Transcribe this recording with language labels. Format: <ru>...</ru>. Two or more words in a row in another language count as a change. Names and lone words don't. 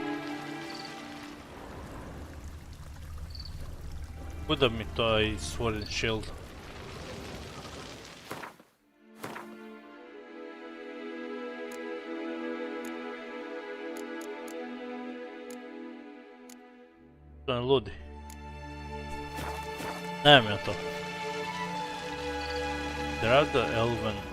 <hr>Kuda mi taj</hr> <en>sword and shield?</en> <hr>To je ludi. Nemam ja to. Draga Elven.</hr>